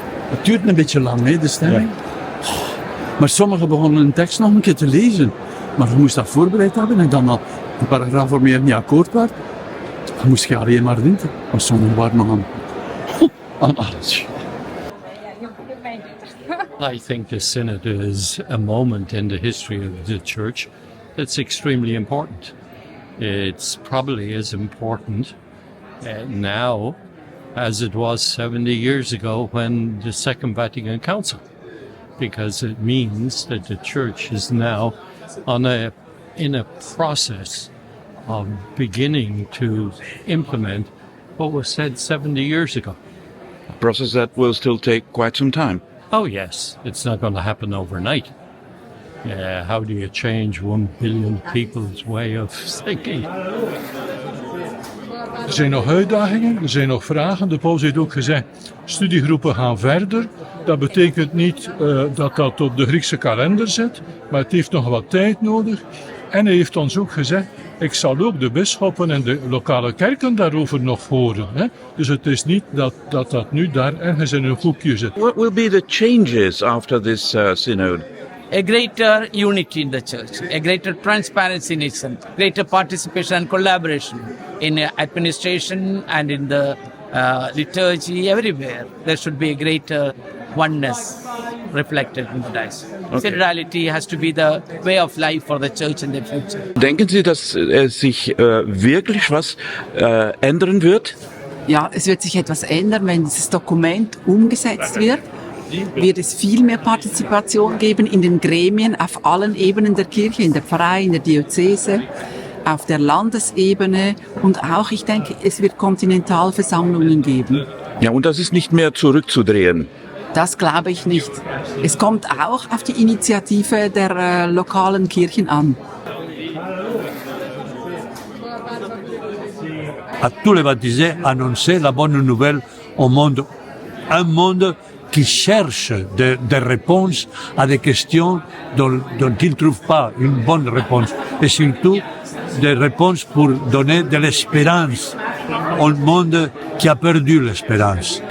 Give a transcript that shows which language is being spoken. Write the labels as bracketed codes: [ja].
[nl] Het duurt een beetje lang, hè, de stemming. Ja. Maar sommigen begonnen een tekst nog een keer te lezen. Maar je moest dat voorbereid hebben en dan al een paragraaf waarmee je niet akkoord was. Dan moest je alleen maar winten. Maar sommigen waren nog aan alles. [en] I think the synod is a moment in the history of the church that's extremely important. It's probably as important now as it was 70 years ago when the Second Vatican Council, because it means that the church is now in a process of beginning to implement what was said 70 years ago. A process that will still take quite some time. Oh yes, it's not going to happen overnight. How do you change 1 billion people's way of thinking? [nl] Er zijn nog uitdagingen, er zijn nog vragen. De paus heeft ook gezegd, studiegroepen gaan verder. Dat betekent niet dat dat op de Griekse kalender zit, maar het heeft nog wat tijd nodig. En hij heeft ons ook gezegd, ik zal ook de bisschoppen en de lokale kerken daarover nog horen. Hè? Dus het is niet dat nu daar ergens in een hoekje zit. [en] What will be the changes after this synod? A greater unity in the church, a greater transparency in it, greater participation and collaboration in administration and in the liturgy, everywhere. There should be a greater oneness reflected in the diocese. Okay. Synodality has to be the way of life for the church in the future. [de] Denken Sie, dass sich wirklich was ändern wird? Ja, es wird sich etwas ändern, wenn dieses Dokument umgesetzt wird es viel mehr Partizipation geben in den Gremien auf allen Ebenen der Kirche, in der Pfarrei, in der Diözese, auf der Landesebene und auch, ich denke, es wird Kontinentalversammlungen geben. Ja, und das ist nicht mehr zurückzudrehen. Das glaube ich nicht. Es kommt auch auf die Initiative der lokalen Kirchen an. [fr] À tous les baptisés, annoncer la bonne nouvelle au monde. Un monde qui cherche des réponses à des questions dont il ne trouve pas une bonne réponse. Et surtout, des réponses pour donner de l'espérance au monde qui a perdu l'espérance.